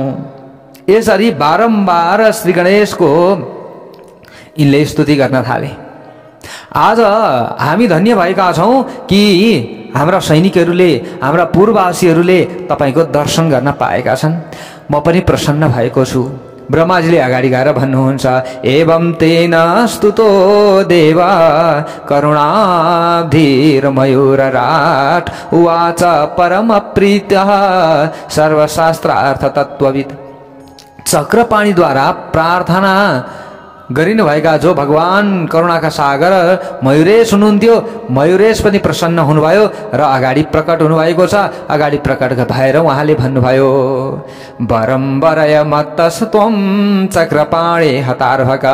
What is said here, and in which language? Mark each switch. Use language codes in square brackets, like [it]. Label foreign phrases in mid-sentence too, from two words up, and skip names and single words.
[ne] यसरी बारम्बार श्री गणेशको यिनले स्तुति गर्न थाले। आज हामी धन्य भएका छौँ कि हाम्रा सैनिकहरूले, हाम्रा पूर्ववासीहरूले तपाईँको दर्शन गर्न पाएका छन्। म पनि प्रसन्न भएको छु। ब्रह्माजीले अगाडि गएर भन्नुहुन्छ, [sa] एवं तेन स्तुतो देवा करुणाब्धिर मयूरराट उवाच परम प्रीतः सर्वशास्त्रार्थ तत्त्ववित्। [ne] चक्रपाणीद्वारा प्रार्थना गरिनु भएका जो भगवान करुणाका सागर मयूरेश हुनुहुन्थ्यो, मयूरेश पनि प्रसन्न हुनुभयो र अगाडि प्रकट हुनुभएको छ। अगाडि प्रकट भएर उहाँले भन्नुभयो, [sa] वरम्बरय मत्तस्त्वं चक्रपाणे हतार्भका।